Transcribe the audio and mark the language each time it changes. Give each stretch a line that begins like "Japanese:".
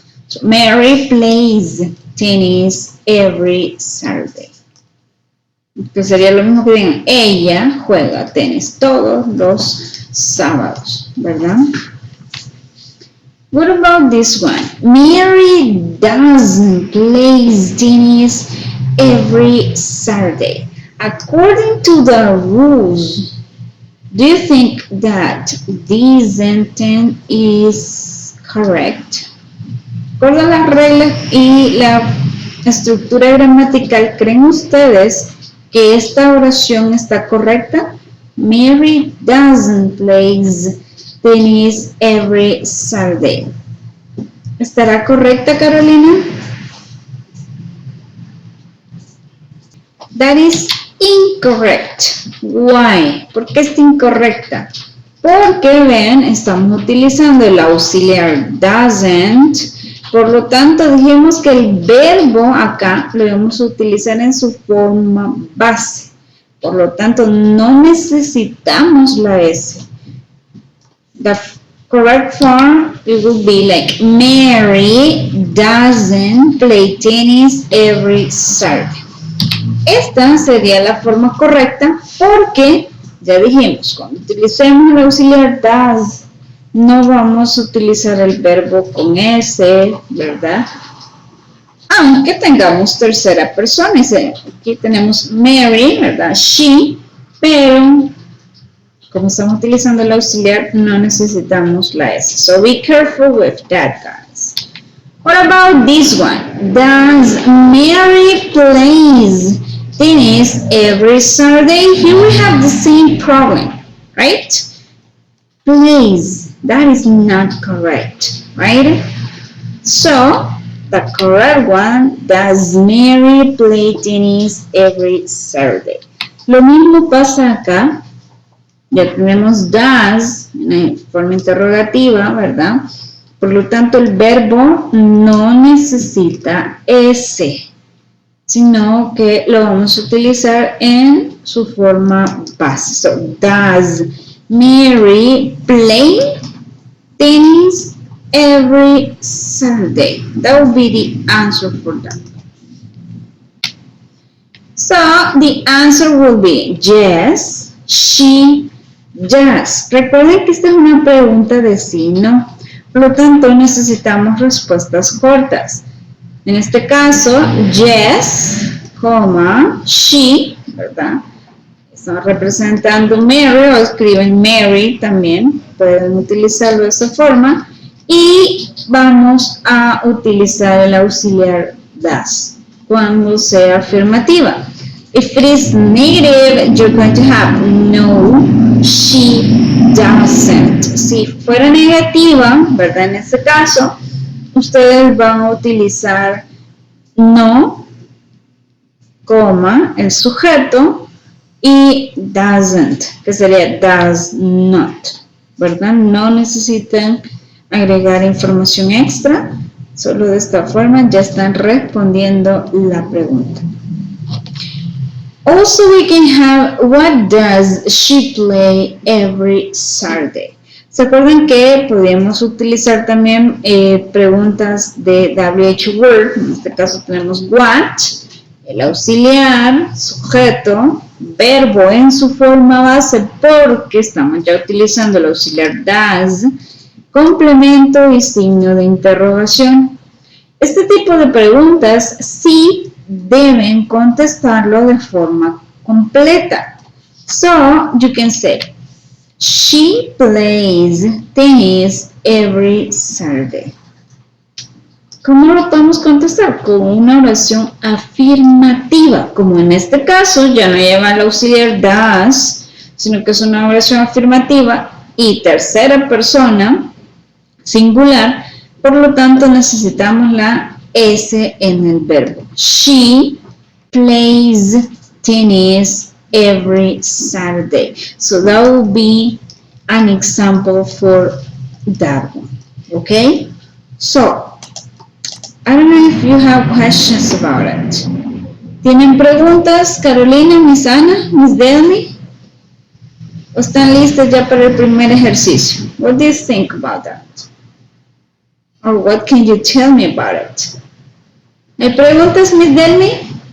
English: So, Mary plays tennis every Saturday.
Spanish: Entonces sería lo mismo que digan, ella juega tenis todos los sábados, ¿verdad?
English: What about this one? Mary doesn't play tennis every Saturday. According to the rules, do you think that this sentence is correct?
Spanish: Con las reglas y la estructura gramatical, ¿creen ustedes que esta oración está correcta?
English: Mary doesn't play tennis every Saturday.
Spanish: ¿Estará correcta, Carolina?
English: That is incorrect. Why?
Spanish: ¿Por qué es incorrecta? Porque, ven, estamos utilizando el auxiliar doesn't. Por lo tanto, dijimos que el verbo acá lo vamos a utilizar en su forma base. Por lo tanto, no necesitamos la S.
English: The correct form, it would be like, Mary doesn't play tennis every Saturday.
Spanish: Esta sería la forma correcta porque, ya dijimos, cuando utilicemos el auxiliar does, no vamos a utilizar el verbo con S, ¿verdad? Aunque tengamos tercera persona. Aquí tenemos Mary, ¿verdad? She, pero como estamos utilizando el auxiliar, no necesitamos la S.
English: So be careful with that, guys. What about this one? Does Mary plays tennis every Saturday? Here we have the same problem, right? Plays. That is not correct, right? So, the correct one, does Mary play tennis every Saturday?
Spanish: Lo mismo pasa acá. Ya tenemos does en forma interrogativa, ¿verdad? Por lo tanto, el verbo no necesita S, sino que lo vamos a utilizar en su forma base.
English: So, does Mary play tennis every Saturday? That would be the answer for that. So, the answer will be yes, she does.
Spanish: Recuerden que esta es una pregunta de sí, ¿no? Por lo tanto, necesitamos respuestas cortas. En este caso,
English: yes, she,
Spanish: ¿verdad? Estamos representando Mary o escriben Mary también. Pueden utilizarlo de esa forma. Y vamos a utilizar el auxiliar does cuando sea afirmativa.
English: If it is negative, you're going to have no, she doesn't.
Spanish: Si fuera negativa, ¿verdad? En este caso, ustedes van a utilizar no, el sujeto, y doesn't, que sería does not, ¿verdad? No necesitan agregar información extra, solo de esta forma ya están respondiendo la pregunta.
English: Also, we can have, what does she play every Saturday?
Spanish: ¿Se acuerdan que podíamos utilizar también preguntas de WH word? En este caso tenemos what, el auxiliar, sujeto, verbo en su forma base, porque estamos ya utilizando el auxiliar does, complemento y signo de interrogación. Este tipo de preguntas sí deben contestarlo de forma completa.
English: So, you can say, she plays tennis every Saturday.
Spanish: ¿Cómo lo podemos contestar? Con una oración afirmativa, como en este caso ya no lleva el auxiliar does, sino que es una oración afirmativa y tercera persona, singular, por lo tanto necesitamos la S en el verbo.
English: She plays tennis every Saturday. So that will be an example for that one. Okay? So, I don't know if you have questions about it.
Spanish: ¿Tienen preguntas, Carolina, Miss Ana, Miss Delmy? ¿O están listas ya para el primer ejercicio?
English: What do you think about that? Or what can you tell me about it?
Spanish: ¿Me preguntas, Miss Delmy?